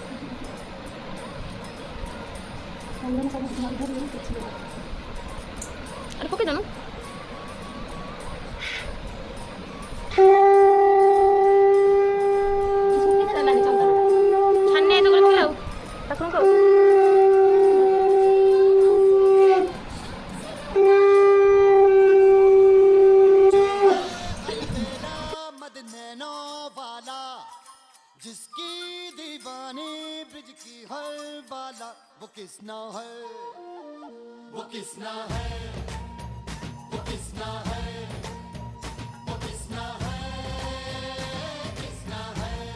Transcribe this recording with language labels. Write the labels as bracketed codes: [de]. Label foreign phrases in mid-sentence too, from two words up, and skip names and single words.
[or] ଆରେ ପକେଇ ଦେନୁ ଛାନି ଏତ କରି ଆଉ ଠାକୁରଙ୍କୁ ଆଉ [hi] मद नैनो वाला जिसकी दीवानी ब्रिज की हर बाला वो किसना है वो किसना है वो किसना है वो किसना है किसना है